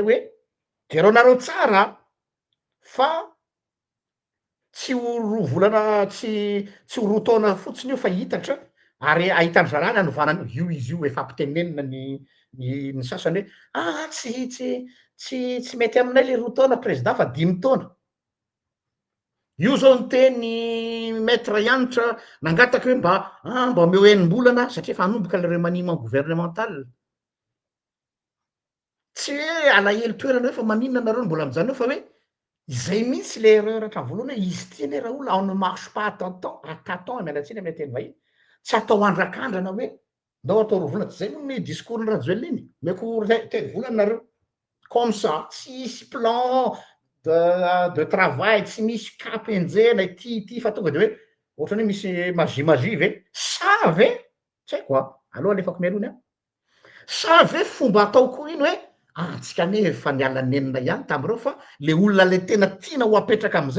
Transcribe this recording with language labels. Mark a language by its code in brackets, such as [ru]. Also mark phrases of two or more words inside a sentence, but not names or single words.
[mg] hoe jereo nareo tsara fa tsy ho volana tsy ho roa taona fotsiny io fa hitatra ary ahitany zalany anovanany io izy io efa ampitenenina ny sasany hoe tsy mety aminay le roa taona président fa 5 taona io zao ny teny maître ianitra nangataka hoe mba omeo enim-bolana satria fa hanomboka le [fr] remaniement gouvernemental [mg] tsy hoe alahelo toerana hoe fa maninona nareo mbola am'zany eo fa hoe izay mihitsy le erreur hatramin'ny voalohany hoe izy ty ane raha ola [fr] on ne marche pas à tâtons [mg] mialatsiny amin'ny teny vahiny tsy atao andrakandrana hoe ndao atao roa volana tsy zay moa ny discours ny rajoelina iny meko telo volana nareo [fr] comme ça [mg] tsy misy [fr] plan de [mg] travail tsy misy kapenjena ty fa tonga de hoe ohatrany hoe misy magie ve sa ve tsy haiko a aloha alefako mialoany a sa ve fomba atao koa iny hoe antsika ane efa niala nenina ihany tam'ireo fa le olona le tena tiana ho apetraka am'izay